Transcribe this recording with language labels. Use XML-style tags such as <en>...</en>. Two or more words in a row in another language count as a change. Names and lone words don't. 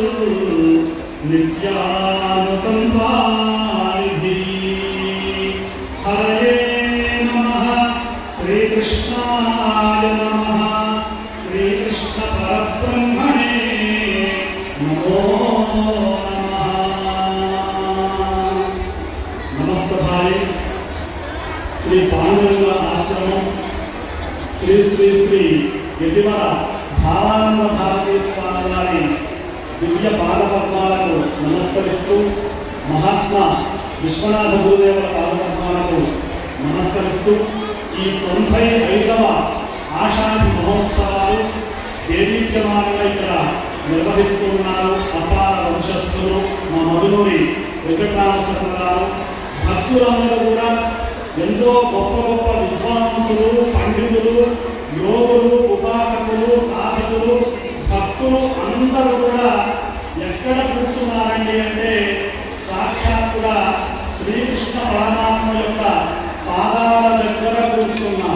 <sa>नित्यानुकम्पानिधि हरये नमः श्रीकृष्णाय नमः श्रीकृष्ण परब्रह्मणे नमो नमः</sa> <te>नमस्सभाय श्री पांडुरंग आश्रमం श्री श्री श्री यदिवर भावानंद भारती स्वामी वारी दिव्य पादపద్మాలకు నమస్కరిస్తూ మహాత్మా విశ్వనాథ గురుదేవుల పాదపద్మాలకు నమస్కరిస్తూ ఈ 95వ ఆషాఢి మహోత్సవాలు దేదీప్యమానంగా ఇక్కడ నిర్వహిస్తున్నారు. అపార వంశస్థులు మా మధునూరి వెంకటరామచంద్ర గారు భక్తులందరూ కూడా ఎంతో గొప్ప గొప్ప విద్వాంసులు పండితులు యోగులు ఉపాసకులు సాధకులు భక్తులు అందరూ కూడా ఎక్కడ కూర్చున్నారండి అంటే సాక్షాత్తుగా శ్రీకృష్ణ పరమాత్మ యొక్క పాదాల దగ్గర కూర్చున్నాం.</te>